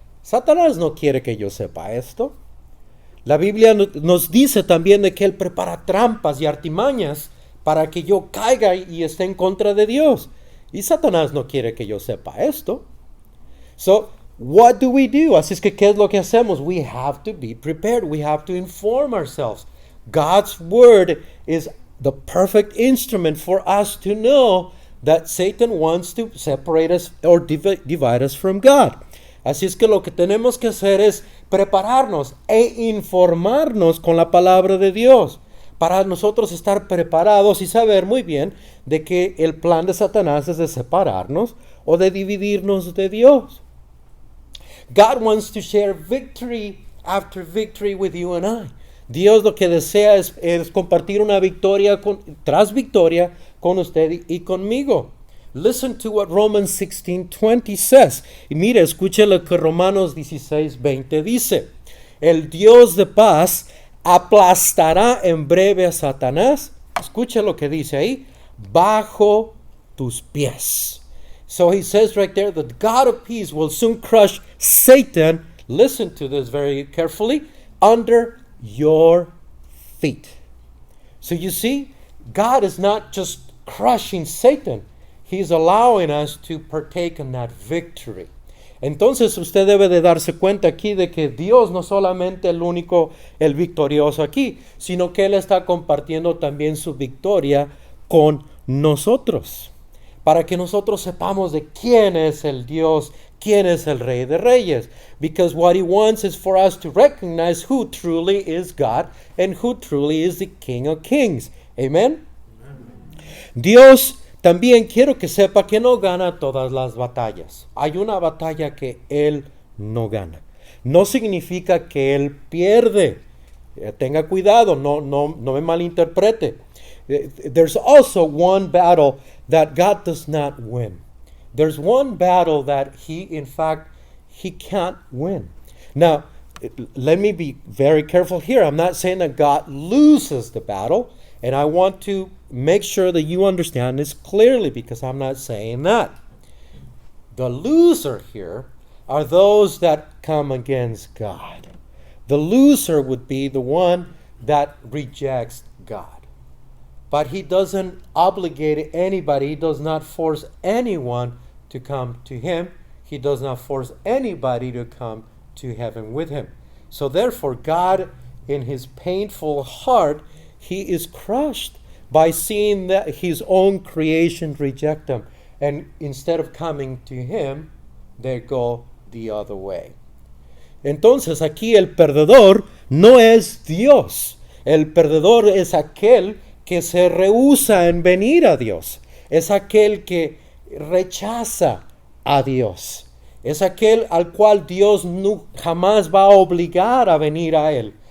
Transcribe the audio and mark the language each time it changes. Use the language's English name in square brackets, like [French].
[Spanish] Satanás no quiere que yo sepa esto. La Biblia nos dice también de que él prepara trampas y artimañas para que yo caiga y esté en contra de Dios. Y Satanás no quiere que yo sepa esto. [English] So, what do we do? [Spanish] Así es que, ¿qué es lo que hacemos? [English] We have to be prepared. We have to inform ourselves. God's word is the perfect instrument for us to know that Satan wants to separate us or divide us from God. [Spanish] Así es que lo que tenemos que hacer es prepararnos e informarnos con la palabra de Dios, para nosotros estar preparados y saber muy bien de que el plan de Satanás es de separarnos o de dividirnos de Dios. [English] God wants to share victory after victory with you and I. [Spanish] Dios lo que desea es compartir una victoria tras victoria con usted y conmigo. [English] Listen to what Romans 16:20 says. [Spanish] Y mire, escuche lo que Romanos 16:20 dice. El Dios de paz aplastará en breve a Satanás. Escuche lo que dice ahí. Bajo tus pies. [English] So he says right there, the God of peace will soon crush Satan. Listen to this very carefully. Under your feet. So you see, God is not just crushing Satan. He's allowing us to partake in that victory. [Spanish] Entonces usted debe de darse cuenta aquí de que Dios no solamente el victorioso aquí, sino que Él está compartiendo también su victoria con nosotros, para que nosotros sepamos de quién es el Dios, quién es el Rey de Reyes. [English] Because what He wants is for us to recognize who truly is God and who truly is the King of Kings. Amen. [Spanish] Dios también quiero que sepa que no gana todas las batallas. Hay una batalla que Él no gana. No significa que Él pierde. Tenga cuidado, no me malinterprete. [English] There's also one battle that God does not win. There's one battle that He can't win. Now, let me be very careful here. I'm not saying that God loses the battle, and I want to make sure that you understand this clearly, because I'm not saying that. The loser here are those that come against God. The loser would be the one that rejects God. But He doesn't obligate anybody. He does not force anyone to come to Him. He does not force anybody to come to heaven with Him. So therefore, God, in His painful heart, He is crushed by seeing that His own creation reject Him. And instead of coming to Him, they go the other way. [Spanish] Entonces aquí el perdedor no es Dios. El perdedor es aquel que se rehúsa en venir a Dios. Es aquel que rechaza a Dios. Es aquel al cual Dios jamás va a obligar a venir a Él.